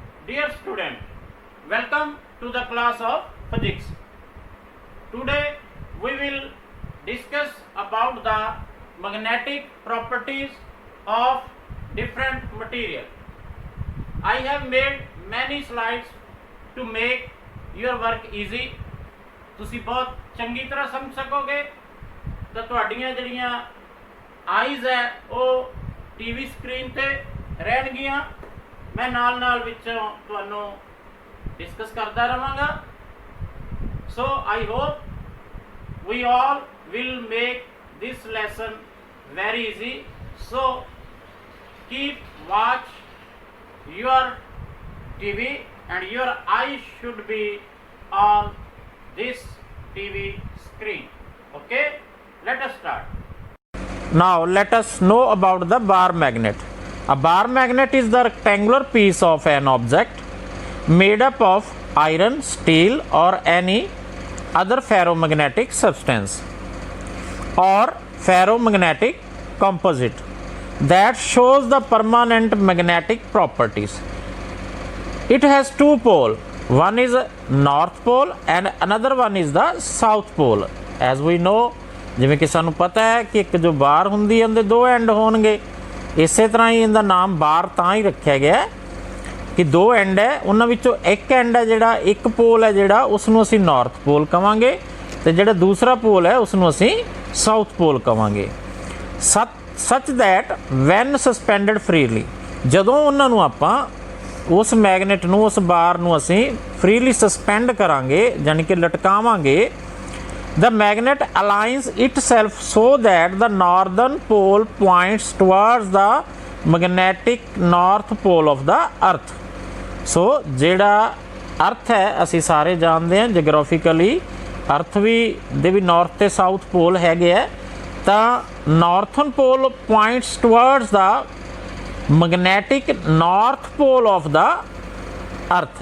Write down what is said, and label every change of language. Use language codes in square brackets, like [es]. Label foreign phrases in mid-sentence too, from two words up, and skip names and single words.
[en] Dear student, welcome to the class of physics. Today we will discuss about the magnetic properties of different material. I have made many slides to make your work easy. [pa] ਤੁਸੀਂ ਬਹੁਤ ਚੰਗੀ ਤਰ੍ਹਾਂ ਸਮਝ ਸਕੋਗੇ ਤਾਂ ਤੁਹਾਡੀਆਂ ਜਿਹੜੀਆਂ ਆਈਜ਼ ਹੈ ਉਹ ਟੀਵੀ ਸਕਰੀਨ ਤੇ ਰਹਿਣਗੀਆਂ। ਮੈਂ ਨਾਲ ਨਾਲ ਵਿੱਚੋਂ ਤੁਹਾਨੂੰ ਡਿਸਕਸ ਕਰਦਾ ਰਹਾਂਗਾ। [en] So I hope we all will make this lesson very easy. So keep watch your TV and your eye should be on this TV screen. Okay, let us start. Now let us know about the bar magnet. A bar magnet is the rectangular piece of an object made up of iron, steel or any other ferromagnetic substance or ferromagnetic composite that shows the permanent magnetic properties. It has two poles. One is north pole and another one is the south pole. As we know, [pa] ਜਿਵੇਂ ਕਿ ਸਾਨੂੰ ਪਤਾ ਹੈ ਕਿ ਇੱਕ ਜੋ ਬਾਰ ਹੁੰਦੀ ਹੈ ਉਹਦੇ ਦੋ ਐਂਡ ਹੋਣਗੇ। ਇਸੇ ਤਰ੍ਹਾਂ ਹੀ ਇਹਦਾ ਨਾਮ ਬਾਰ ਤਾਂ ਹੀ ਰੱਖਿਆ ਗਿਆ ਕਿ ਦੋ ਐਂਡ ਹੈ, ਉਹਨਾਂ ਵਿੱਚੋਂ ਇੱਕ ਐਂਡ ਹੈ ਜਿਹੜਾ ਇੱਕ ਪੋਲ ਹੈ ਜਿਹੜਾ ਉਸ ਨੂੰ ਅਸੀਂ [en] north pole [pa] ਕਵਾਂਗੇ ਤੇ ਜਿਹੜਾ ਦੂਸਰਾ ਪੋਲ ਹੈ ਉਸ ਨੂੰ ਅਸੀਂ [en] south pole [pa] ਕਵਾਂਗੇ। [en] such that when suspended freely, [pa] ਜਦੋਂ ਉਹਨਾਂ ਨੂੰ ਆਪਾਂ ਉਸ ਮੈਗਨੇਟ ਨੂੰ ਉਸ ਬਾਰ ਨੂੰ ਅਸੀਂ [en] freely suspend [pa] ਕਰਾਂਗੇ ਯਾਨੀ ਕਿ ਲਟਕਾਵਾਂਗੇ, [en] the magnet aligns itself so that the northern pole points towards the magnetic north pole of the earth. [pa] So ਜਿਹੜਾ ਅਰਥ ਹੈ ਅਸੀਂ ਸਾਰੇ ਜਾਣਦੇ ਹਾਂ [en] geographically earth [pa] ਵੀ ਦੇ ਵੀ ਨਾਰਥ ਤੇ [en] south pole [pa] ਹੈਗੇ ਹੈ, ਤਾਂ [en] northern pole points towards the magnetic north pole of the earth.